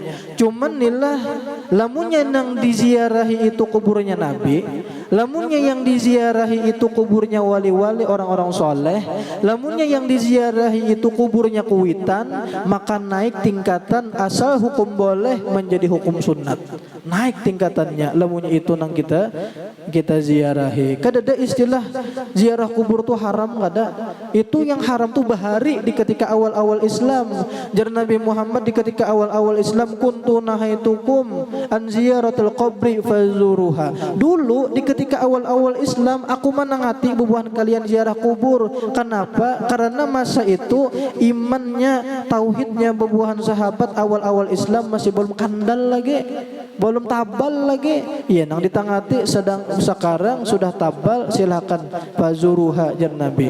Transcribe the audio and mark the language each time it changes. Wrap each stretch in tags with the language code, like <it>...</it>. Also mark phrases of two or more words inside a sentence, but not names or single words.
<bjn>Cuman nilah lamunnya yang diziarahi itu kuburnya Nabi, lamunnya yang diziarahi itu kuburnya wali-wali orang-orang soleh, lamunnya yang diziarahi itu kuburnya kuwitan, maka naik tingkatan asal hukum boleh menjadi hukum sunat. Naik tingkatannya lamunnya itu nang kita ziarahi. Kada ada istilah ziarah kubur tuh haram kada. Itu yang haram tuh bahari di ketika awal-awal Islam. Jar Nabi Muhammad di ketika awal-awal Islam</bjn> <ar>كنت نهيتكم عن زيارة القبور فزوروها.</ar> <bjn>Dulu di ketika awal-awal Islam aku menangati bubuhan kalian ziarah kubur.</bjn> <id>Kenapa?</id> <bjn>Karena masa itu imannya, tauhidnya bubuhan sahabat awal-awal Islam masih belum kandal lagi. Belum tabal lagi. Iya nang ditangati sedang sekarang sudah tabal, silakan fazuruha jar Nabi.</bjn>